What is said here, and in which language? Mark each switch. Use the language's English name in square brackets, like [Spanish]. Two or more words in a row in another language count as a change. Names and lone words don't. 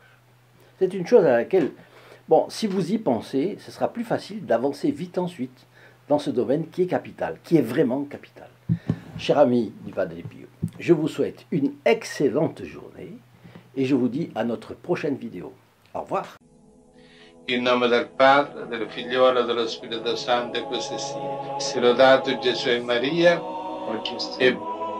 [French] C'est une chose à laquelle, bon, si vous y pensez, ce sera plus facile d'avancer vite ensuite dans ce domaine qui est capital, qui est vraiment capital. Cher ami du Padre Pio, je vous souhaite une excellente journée et je vous dis à notre prochaine vidéo. Au revoir. [Italian] In nome del Padre, del Figliolo e dello Spirito Santo, e così sia. Sia lodato Gesù e Maria, e